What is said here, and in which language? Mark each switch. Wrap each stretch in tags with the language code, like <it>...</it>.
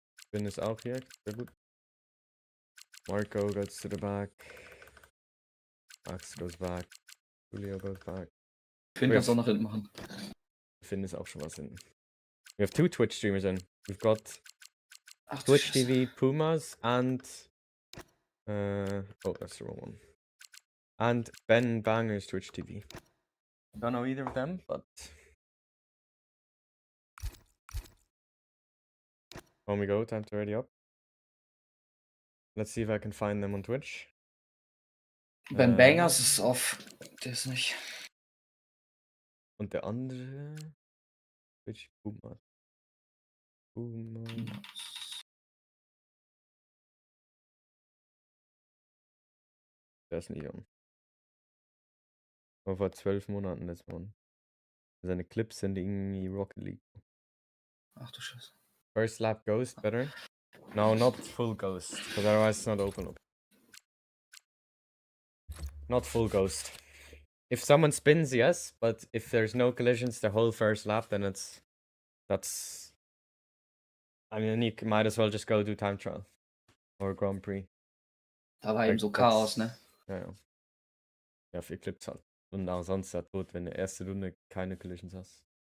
<de>Finn ist auch hier, sehr gut.</de> <en>Marco goes to the back. Max goes back. Julio goes back.</en> <de>Finn kannst du auch nach hinten machen. Finn ist auch schon was hinten.</de> <en>We have 2 Twitch streamers in. We've got Ach, Twitch TV Pumas and... oh, that's the wrong one. and Ben Banger's Twitch TV. Don't know either of them, but on we go. Time to ready up. Let's see if I can find them on Twitch.</en> <de>Ben Bangers ist auf. Der ist nicht. Und der andere Twitch Boomer. Der ist nicht on. Aber vor 12 Monaten das one. Seine Clips sind irgendwie Rocket League. Ach du Scheiße.</de> <en>First lap ghost better. No, not full ghost, because otherwise it's not open up. Not full ghost. If someone spins, yes, but if there's no collisions the whole first lap, then that's. I mean, you might as well just go do time trial or Grand Prix.</en> <de>Da war eben so Chaos, ne? Ja, ja. Ja, für Clips halt. Und auch sonst ja tot, wenn du erste Runde keine Collisions hast.</de>